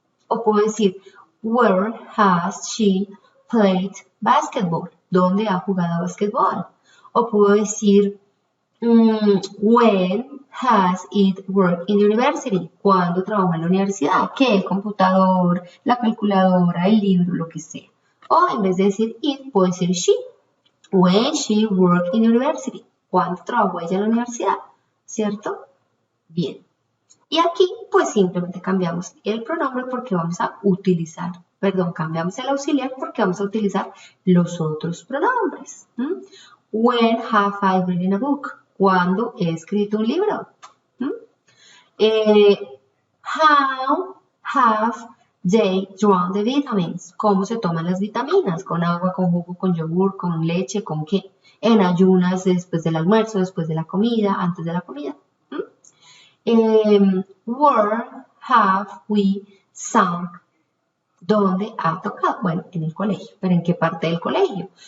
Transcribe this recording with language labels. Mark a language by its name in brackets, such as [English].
[Spanish] O puedo decir, [English] where has she played basketball? [Spanish] ¿Dónde ha jugado basquetbol? O puedo decir, [English] when has it worked in the university? [Spanish] ¿Cuándo trabajó en la universidad? ¿Qué? El computador, la calculadora, el libro, lo que sea. O en vez de decir it, puedo decir she. [English] When she worked in the university. [Spanish] ¿Cuándo trabajó ella en la universidad? ¿Cierto? Bien. Y aquí, pues simplemente cambiamos el pronombre porque vamos a utilizar, cambiamos el auxiliar porque vamos a utilizar los otros pronombres. [English] When have I written a book? [Spanish] ¿Cuándo he escrito un libro? [English] How have they drawn the vitamins? [Spanish] ¿Cómo se toman las vitaminas? ¿Con agua, con jugo, con yogur, con leche, con qué? En ayunas, después del almuerzo, después de la comida, antes de la comida. [English] Where have we sung? [Spanish] ¿Dónde ha tocado? Bueno, en el colegio. ¿Pero en qué parte del colegio?